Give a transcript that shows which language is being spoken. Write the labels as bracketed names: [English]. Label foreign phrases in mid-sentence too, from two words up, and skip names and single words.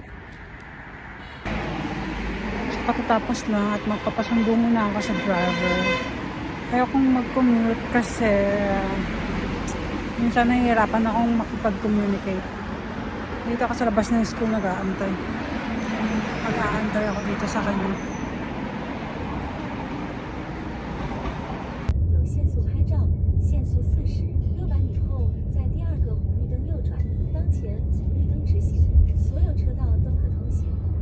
[Filipino] So kakatapos lang at magpapasundo muna ako sa driver. Ayokong mag-commute kasi minsan nahihirapan akong makipag-communicate. Dito ako sa labas ng school nag-aantay. Mag-aantay ako dito sa kanya. [Chinese] 有限速拍照，限速40，600米后在第二个红绿灯右转，当前红绿灯直行，所有车道都可通行。